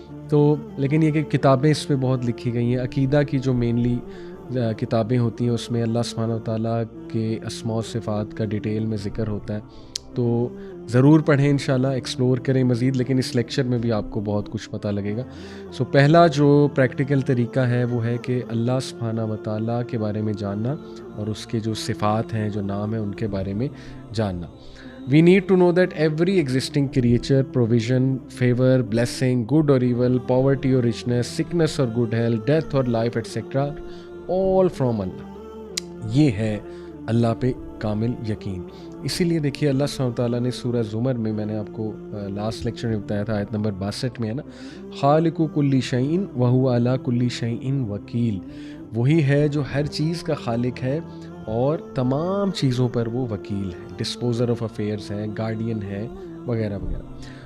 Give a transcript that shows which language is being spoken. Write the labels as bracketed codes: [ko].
[hi] तो लेकिन ये कि किताबें इस पर बहुत लिखी गई हैं, अकीदा की जो मेनली किताबें होती हैं उसमें अल्लाह सुब्हानहू व तआला के अस्मा व सिफ़ात का डिटेल में ज़िक्र होता है, तो ज़रूर पढ़ें इंशाल्लाह, एक्सप्लोर करें मज़ीद। लेकिन इस लेक्चर में भी आपको बहुत कुछ पता लगेगा। सो पहला जो प्रैक्टिकल तरीका है वो है कि अल्लाह सुब्हानहू व तआला के बारे में जानना और उसके जो सिफ़ात हैं, जो नाम हैं, उनके बारे में जानना। [en] We need to know that every existing creature, provision, favor, blessing, good or evil, poverty or richness, sickness or good health, death or life, etc. all from Allah। [hi] ये है अल्लाह पे कामिल यकीन। इसीलिए देखिए अल्लाह सुब्हानहू व तआला ने सूरह ज़ुमर में, मैंने आपको लास्ट लेक्चर में बताया था, आयत नंबर 62 में है ना, [ar] खालिकु कुल्ली शैइन व हुवा अला कुल्ली शैइन वकील। [hi] वही है जो हर चीज़ का खालिक है और तमाम चीज़ों पर वो वकील है, [en] disposer of affairs [hi] है, गार्डियन है, वगैरह वगैरह।